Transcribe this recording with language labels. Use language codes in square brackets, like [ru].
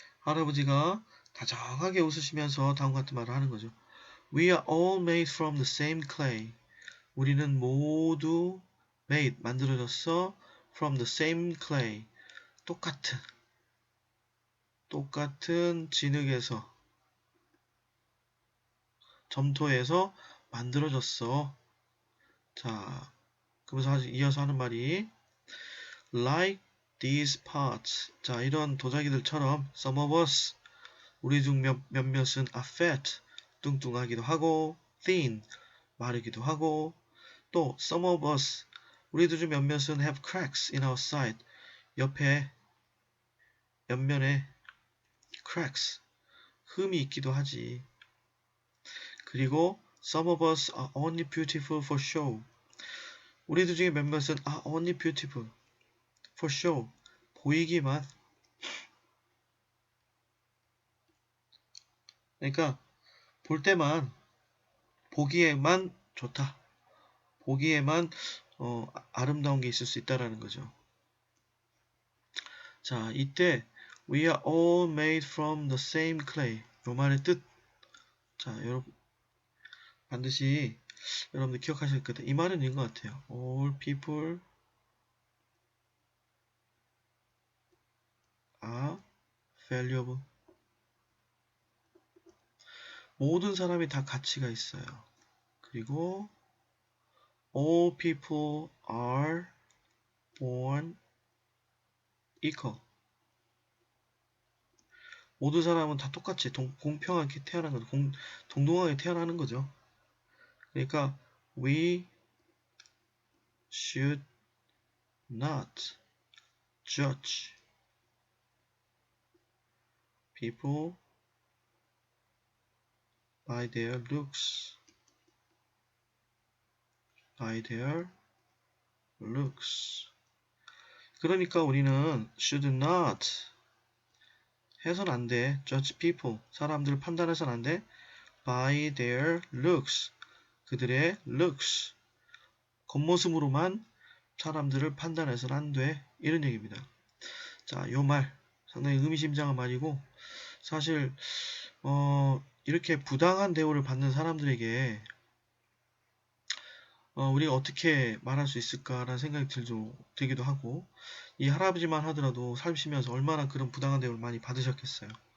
[ko] 할아버지가 다정하게 웃으시면서 다음과 같은 말을 하는 거죠. [en] We are all made from the same clay. [ko] 우리는 모두 made, 만들어졌어. [en] from the same clay. [ko] 똑같은 진흙에서, 점토에서 만들어졌어. 자, 그러면서 이어서 하는 말이 [en] like these parts. [ko] 자, 이런 도자기들처럼 [en] some of us, [ko] 우리 중 몇몇은 [en] are fat, [ko] 뚱뚱하기도 하고 thin, 마르기도 하고 또 [en] some of us, [ko] 우리들 중 몇몇은 [en] have cracks in our side, [ko] 옆면에 cracks, 흠이 있기도 하지. 그리고 [en] some of us are only beautiful for show. [ko] 우리들 중에 몇몇은 [en] are only beautiful for show. [ko] 보이기만. 그러니까 볼 때만, 보기에만 좋다. 보기에만 아름다운 게 있을 수 있다라는 거죠. 자, 이때 [en] we are all made from the same clay. [ko] 요 말의 뜻. 자, 여러분 반드시 여러분들 기억하실 거예요. 이 말은 있는 것 같아요. [en] All people are valuable. [ko] 모든 사람이 다 가치가 있어요. 그리고 [en] all people are born equal. [ko] 모든 사람은 다 똑같이 공평하게 태어난 거죠. 동등하게 태어나는 거죠. 그러니까 [en] we should not judge people by their looks. by their looks. [ko] 그러니까 우리는 [en] should not [ko] 해선 안 돼. [en] judge people. [ko] 사람들을 판단해선 안 돼. [en] by their looks. [ko] 그들의 [en] looks. [ko] 겉모습으로만 사람들을 판단해서는 안 돼. 이런 얘기입니다. 자, 요 말 상당히 의미심장한 말이고 사실 이렇게 부당한 대우를 받는 사람들에게 우리가 어떻게 말할 수 있을까라는 생각이 들기도 하고 이 할아버지만 하더라도 살시면서 얼마나 그런 부당한 대우를 많이 받으셨겠어요.